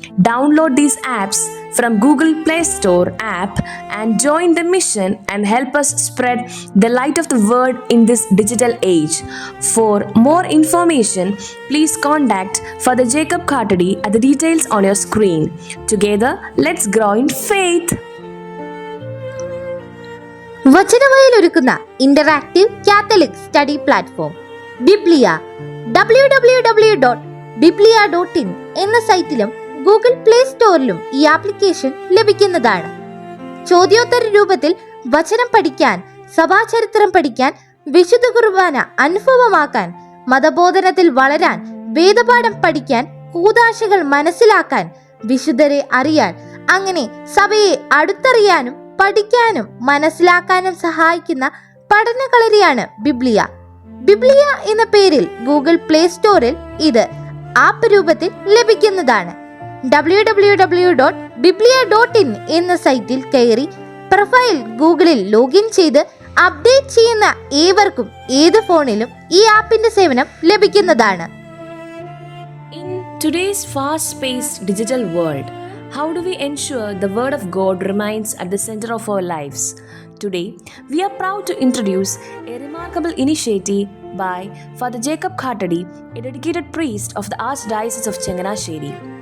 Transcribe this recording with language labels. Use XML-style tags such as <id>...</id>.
<en>Download these apps from Google Play Store app and join the mission and help us spread the light of the word in this digital age. For more information, please contact Father Jacob Cartady at the details on your screen. Together, let's grow in faith.</en> <ml>Vachanavayal ഒരുക്കുന്ന interactive Catholic study platform ബിബ്ലിയ www.biblia.in എന്ന സൈറ്റിലും Google play സ്റ്റോറിലും ഈ application ലഭിക്കുന്നതാണ്. ചോദ്യോത്തര രൂപത്തിൽ വചനം പഠിക്കാൻ, സഭാചരിത്രം പഠിക്കാൻ, വിശുദ്ധ കുർബാന അനുഭവമാക്കാൻ, മതബോധനത്തിൽ വളരാൻ, വേദപാഠം പഠിക്കാൻ, കൂദാശകൾ മനസ്സിലാക്കാൻ, വിശുദ്ധരെ അറിയാൻ, അങ്ങനെ സഭയെ അടുത്തറിയാനും പഠിക്കാനും മനസ്സിലാക്കാനും സഹായിക്കുന്ന പഠനകളരിയാണ് ബിബ്ലിയ. ബിബ്ലിയ എന്ന പേരിൽ ഗൂഗിൾ പ്ലേ സ്റ്റോറിൽ ഇത് ആപ്പ് രൂപത്തിൽ ലഭിക്കുന്നതാണ്. www.biblia.in എന്ന സൈറ്റിൽ കയറി പ്രൊഫൈൽ ഗൂഗിളിൽ ലോഗിൻ ചെയ്ത് അപ്ഡേറ്റ് ചെയ്യുന്ന ഏവർക്കും ഏത് ഫോണിലും ഈ ആപ്പിന്റെ സേവനം ലഭിക്കുന്നതാണ്.</ml> <en>In today's fast-paced digital world, how do we ensure the Word of God remains at the center of our lives? Today, we are proud to introduce a remarkable initiative by Father Jacob Cartady, a dedicated priest of the Archdiocese of Changanasheri.</en>